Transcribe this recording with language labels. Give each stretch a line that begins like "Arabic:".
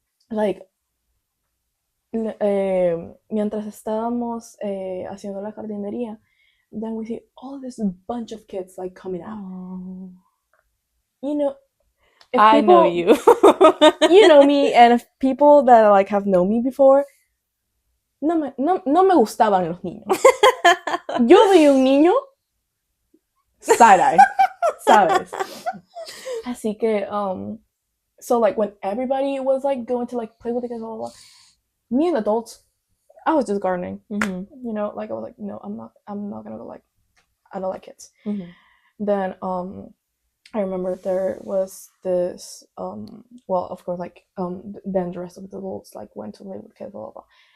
Spanish: Like, mientras estábamos haciendo la jardinería,
English: then we see all this bunch of kids like coming out. Oh. You know, I know you. You know me, and if people that like have known me before,
Spanish: no me gustaban los niños. Yo vi un niño, side-eye, ¿sabes? Así que,
English: so like when everybody was like going to like play with the kids, blah, blah, blah, me and adults, I was just gardening. You know, like I was like, no, I'm not gonna go, like, I don't like kids. Then I remember there was this well, of course, like then the rest of the adults like went to play with kids, blah, blah, blah.